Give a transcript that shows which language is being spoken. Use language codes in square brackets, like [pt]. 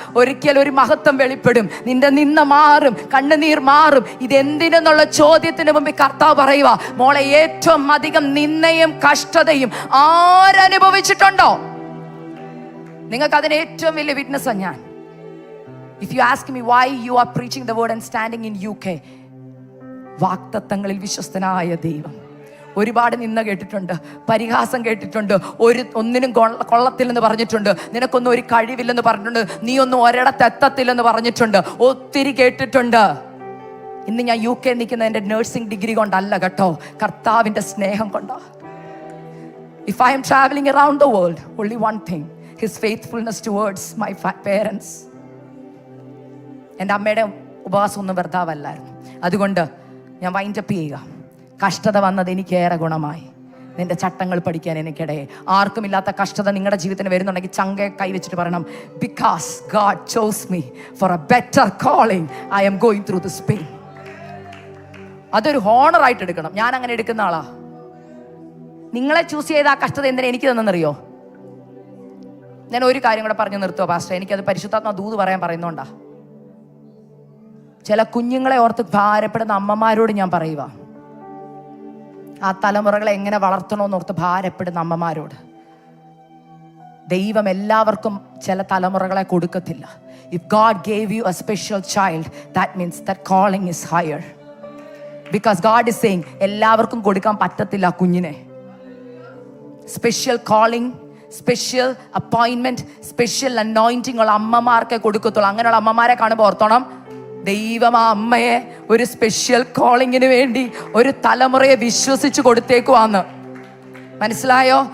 [ml] ഒരിക്കൽ ഒരു മഹത്വം വെളിപ്പെടും. നിന്റെ നിന്ന മാറും, കണ്ണുനീർ മാറും. ഇതെന്തിനെന്നുള്ള ചോദ്യത്തിന് മുമ്പിൽ കർത്താവ് പറയുക, മോളെ ഏറ്റവും അധികം നിന്നയും കഷ്ടതയും ആരനുഭവിച്ചിട്ടുണ്ടോ? നിങ്ങൾക്ക് അതിന് ഏറ്റവും വലിയ വിറ്റ്നസ്സാണ് ഞാൻ. [en] If you ask me why you are preaching the word and standing in UK, [ml] വാഗ്ദത്തങ്ങളിൽ വിശ്വസ്തനായ ദൈവം. ഒരുപാട് നിന്ന കേട്ടിട്ടുണ്ട്, പരിഹാസം കേട്ടിട്ടുണ്ട്, ഒന്നിനും കൊള്ളത്തില്ലെന്ന് പറഞ്ഞിട്ടുണ്ട്, നിനക്കൊന്നും ഒരു കഴിവില്ലെന്ന് പറഞ്ഞിട്ടുണ്ട്, നീ ഒന്നും ഒരിടത്തെത്തത്തില്ലെന്ന് പറഞ്ഞിട്ടുണ്ട്, ഒത്തിരി കേട്ടിട്ടുണ്ട്. ഇന്ന് ഞാൻ UK നിൽക്കുന്ന എൻ്റെ നഴ്സിംഗ് ഡിഗ്രി കൊണ്ടല്ല കേട്ടോ, കർത്താവിൻ്റെ സ്നേഹം കൊണ്ടാ. [en] If I am traveling around the world, only one thing, His faithfulness towards my parents. [ml] എൻ്റെ അമ്മയുടെ ഉപവാസം ഒന്നും വെറുതാവല്ലായിരുന്നു. അതുകൊണ്ട് ഞാൻ വൈൻഡപ്പ് ചെയ്യുക. കഷ്ടത വന്നത് എനിക്കേറെ ഗുണമായി. നിന്റെ ചട്ടങ്ങൾ പഠിക്കാൻ എനിക്കിടയെ. ആർക്കുമില്ലാത്ത കഷ്ടത നിങ്ങളുടെ ജീവിതത്തിന് വരുന്നുണ്ടെങ്കിൽ ചങ്കെ കൈവച്ചിട്ട് പറയണം, [en] Because God chose me for a better calling, I am going through this pain. [ml] അതൊരു ഹോണറായിട്ട് എടുക്കണം. ഞാൻ അങ്ങനെ എടുക്കുന്ന ആളാ. നിങ്ങളെ ചൂസ് ചെയ്ത ആ കഷ്ടത എന്തിനാ എനിക്ക് തന്നെന്നറിയോ? ഞാൻ ഒരു കാര്യം കൂടെ പറഞ്ഞു നിർത്തുക പാസ്റ്റർ, എനിക്കത് പരിശുദ്ധാത്മ ദൂത് പറയാൻ പറയുന്നോണ്ടാ. ചില കുഞ്ഞുങ്ങളെ ഓർത്ത് ഭാരപ്പെടുന്ന അമ്മമാരോട് ഞാൻ പറയുക, ആ തലമുറകളെ എങ്ങനെ വളർത്തണമെന്ന് ഓർത്ത് ഭാരപ്പെടുന്ന അമ്മമാരോട്, ദൈവം എല്ലാവർക്കും ചില തലമുറകളെ കൊടുക്കത്തില്ല. [en] If God gave you a special child, that means that calling is higher. Because God is saying [ml] എല്ലാവർക്കും കൊടുക്കാൻ പറ്റത്തില്ല കുഞ്ഞിനെ. Special calling, special അപ്പോയിൻമെന്റ്, special anointing ഉള്ള അമ്മമാർക്കേ കൊടുക്കത്തുള്ളൂ. അങ്ങനെയുള്ള അമ്മമാരെ കാണുമ്പോൾ ഓർത്തോണം, ദൈവം ആ അമ്മയെ ഒരു സ്പെഷ്യൽ കോളിങ്ങിന് വേണ്ടി ഒരു തലമുറയെ വിശ്വസിച്ച് കൊടുത്തേക്കുവാന്ന്. മനസ്സിലായോ?